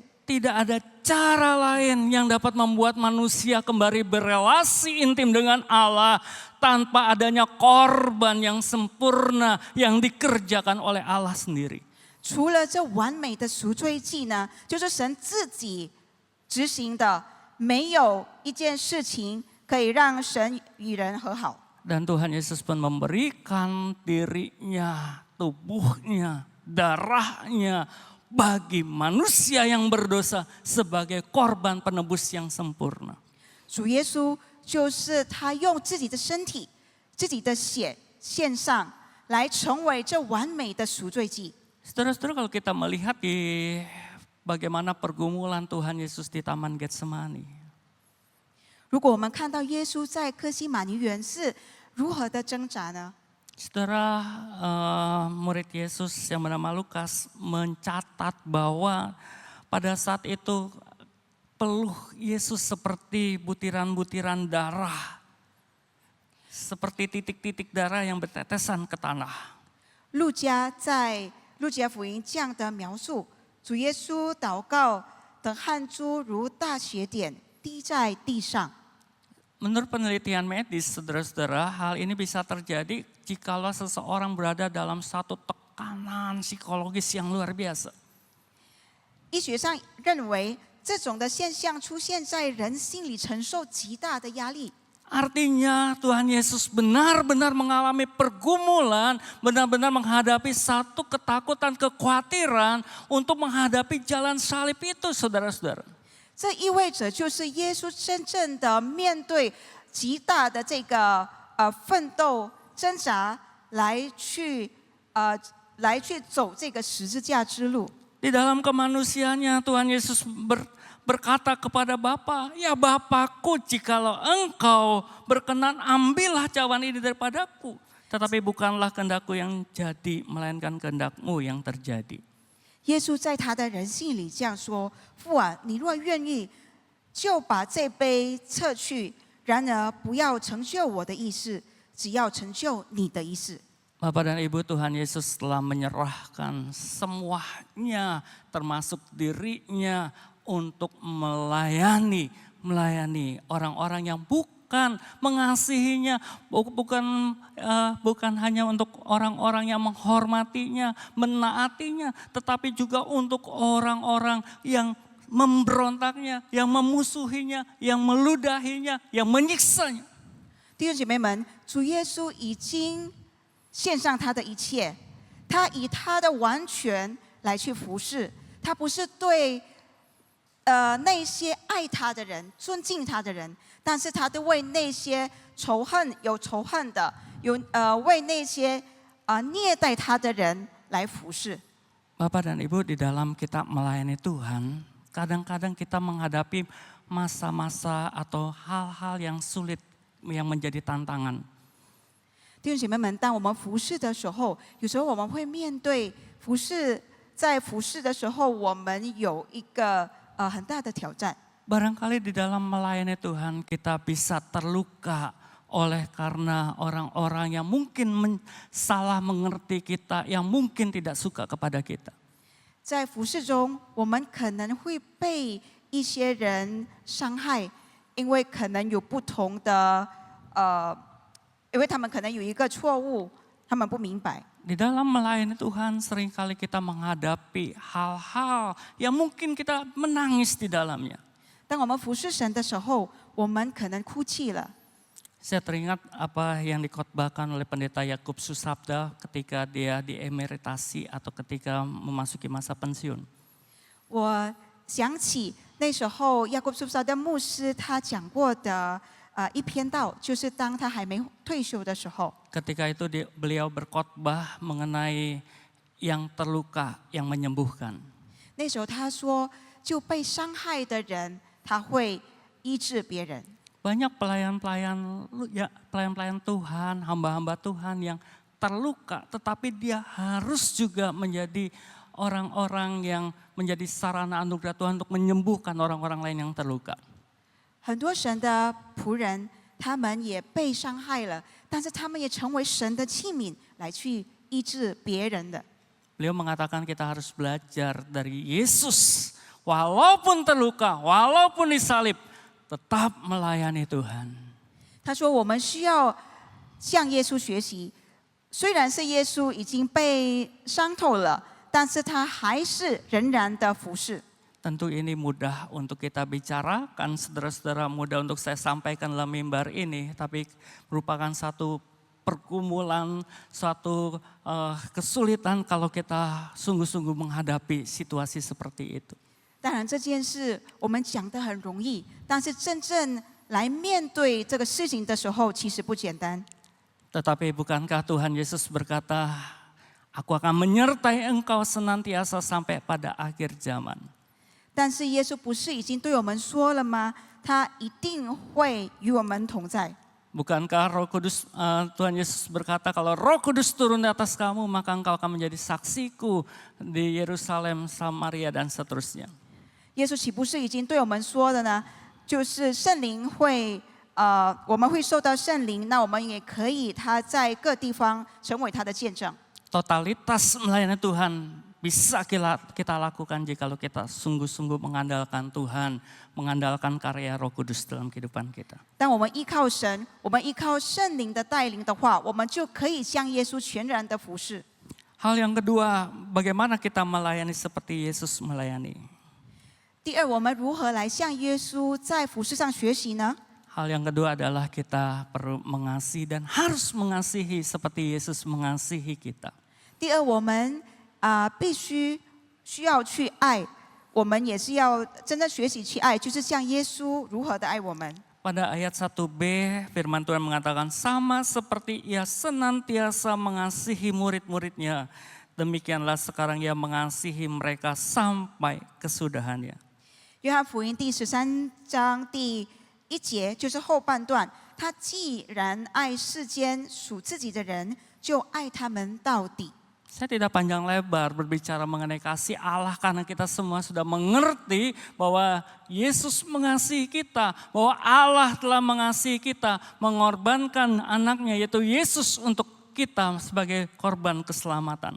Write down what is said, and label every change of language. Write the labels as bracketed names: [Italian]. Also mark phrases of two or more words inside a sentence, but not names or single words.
[Indonesian] Tidak ada cara lain yang dapat membuat manusia kembali berelasi intim dengan Allah tanpa adanya korban yang sempurna yang dikerjakan oleh Allah sendiri. [Chinese] 除了这完美的赎罪祭呢，就是神自己执行的，没有一件事情可以让神与人和好。 [Indonesian] Dan Tuhan Yesus pun memberikan dirinya, tubuhnya, darahnya bagi manusia yang berdosa sebagai korban penebus yang sempurna. [Chinese] 主耶稣就是他用自己的身体、自己的血献上，来成为这完美的赎罪祭。 [Indonesian] Saudara-saudara, kalau kita melihat di bagaimana pergumulan Tuhan Yesus di Taman Getsemani. [Chinese] 如果我们看到耶稣在客西马尼园是如何的挣扎呢？ [Indonesian] Saudara, murid Yesus yang bernama Lukas mencatat bahwa pada saat itu peluh Yesus seperti butiran-butiran darah. Seperti titik-titik darah yang bertetesan ke tanah. [Chinese] 路加在路加福音这样的描述：主耶稣祷告的汗珠如大血点滴在地上。 [Indonesian] Menurut penelitian medis, saudara-saudara, hal ini bisa terjadi jikalau seseorang berada dalam satu tekanan psikologis yang luar biasa. [Chinese] 医学上认为，这种的现象出现在人心里承受极大的压力。 [Indonesian] Artinya Tuhan Yesus benar-benar mengalami pergumulan, benar-benar menghadapi satu ketakutan, kekhawatiran untuk menghadapi jalan salib itu, saudara-saudara. [Chinese] 这意味着，就是耶稣真正的面对极大的这个奋斗挣扎，来去走这个十字架之路。 [Indonesian] Di dalam kemanusiaannya Tuhan Yesus berkata kepada Bapa, ya Bapakku, jikalau engkau berkenan ambillah cawan ini daripadaku. Tetapi bukanlah kehendakku yang jadi, melainkan kehendakmu yang terjadi. [Chinese] 耶稣在他的人性里这样说：“父啊，你若愿意，就把这杯撤去；然而不要成就我的意思，只要成就你的意思。” [Indonesian] Bapak dan Ibu, Tuhan Yesus telah menyerahkan semuanya termasuk dirinya untuk melayani orang-orang yang bukan mengasihinya, bukan hanya untuk orang-orang yang menghormatinya, menaatinya, tetapi juga untuk orang-orang yang memberontaknya, yang memusuhinya, yang meludahinya, yang menyiksanya. [Chinese] 弟兄姐妹们，主耶稣已经献上他的一切，他以他的完全来去服侍，他不是对那些爱他的人、尊敬他的人，但是他都为那些有仇恨的，为那些虐待他的人来服侍。 [Indonesian] Bapak dan Ibu, di dalam kita melayani Tuhan, kadang-kadang kita menghadapi masa-masa atau hal-hal yang sulit yang menjadi tantangan. [Chinese] 弟兄姐妹们，当我们服侍的时候，有时候我们会面对在服侍的时候，我们有一个很大的挑战。 [Indonesian] Barangkali di dalam melayani Tuhan kita bisa terluka oleh karena orang-orang yang mungkin salah mengerti kita, yang mungkin tidak suka kepada kita. [Chinese] 在服侍中，我们可能会被一些人伤害，因为可能有不同的因为他们可能有一个错误，他们不明白。 [Indonesian] Di dalam melayani Tuhan seringkali kita menghadapi hal-hal yang mungkin kita menangis di dalamnya. [Chinese] 当我们服侍神的时候，我们可能哭泣了。 [Indonesian] Saya teringat apa yang dikhotbahkan oleh Pendeta Yakub Susabda ketika dia diemeritasi atau ketika memasuki masa pensiun. [Chinese] 我想起那时候亚各苏萨的牧师他讲过的一篇道，就是当他还没退休的时候， [Indonesian] Ketika itu beliau berkhotbah mengenai yang terluka, yang menyembuhkan. [Chinese] 那时候他说，就被伤害的人，他会医治别人。 [Indonesian] Banyak pelayan-pelayan Tuhan, hamba-hamba Tuhan yang terluka, tetapi dia harus juga menjadi orang-orang yang menjadi sarana anugerah Tuhan untuk menyembuhkan orang-orang lain yang terluka. [Chinese] 很多神的仆人，他们也被伤害了，但是他们也成为神的器皿，来去医治别人的。 [Indonesian] Beliau mengatakan kita harus belajar dari Yesus. Walaupun terluka, walaupun disalib, tetap melayani Tuhan. [Chinese] 他说，我们需要向耶稣学习，虽然是耶稣已经被伤透了，但是他还是仍然的服侍。 [Indonesian] Tentu ini mudah untuk kita bicarakan, saudara-saudara, mudah untuk saya sampaikan dalam mimbar ini, tapi merupakan satu pergumulan, suatu kesulitan kalau kita sungguh-sungguh menghadapi situasi seperti itu. [Chinese] 当然这件事我们讲得很容易，但是真正来面对这个事情的时候，其实不简单。 [Indonesian] Tetapi bukankah Tuhan Yesus berkata, aku akan menyertai engkau senantiasa sampai pada akhir zaman. [Chinese] 但是耶稣不是已经对我们说了吗？他一定会与我们同在。 [Indonesian] Bukankah Roh Kudus, Tuhan Yesus berkata kalau Roh Kudus turun di atas kamu maka engkau akan menjadi saksiku di Yerusalem, Samaria dan seterusnya. [Chinese] 耶稣岂不是已经对我们说的呢？就是圣灵会，我们会受到圣灵，那我们也可以他在各地方成为他的见证。 [Indonesian] Totalitas melayani Tuhan bisa kita lakukan jikalau kita sungguh-sungguh mengandalkan Tuhan, mengandalkan karya Roh Kudus dalam kehidupan kita. [Chinese] 当我们依靠神，我们依靠圣灵的带领的话，我们就可以向耶稣全然的服侍。 [Indonesian] Hal yang kedua, bagaimana kita melayani seperti Yesus melayani? [Chinese] 第二，我们如何来向耶稣在服侍上学习呢？ [Indonesian] Hal yang kedua adalah kita perlu mengasihi dan harus mengasihi seperti Yesus mengasihi kita. [Chinese] 第二，我们需要去爱，我们也是要真正学习去爱，就是像耶稣如何的爱我们。 [Indonesian] Pada ayat 1b firman Tuhan mengatakan sama seperti ia senantiasa mengasihi murid-muridnya. Demikianlah sekarang ia mengasihi mereka sampai kesudahannya. [Chinese] 约翰福音第13章第1节就是后半段，他既然爱世间属自己的人，就爱他们到底。 [Indonesian] Saya tidak panjang lebar berbicara mengenai kasih Allah karena kita semua sudah mengerti bahwa Yesus mengasihi kita, bahwa Allah telah mengasihi kita, mengorbankan anaknya yaitu Yesus untuk kita sebagai korban keselamatan.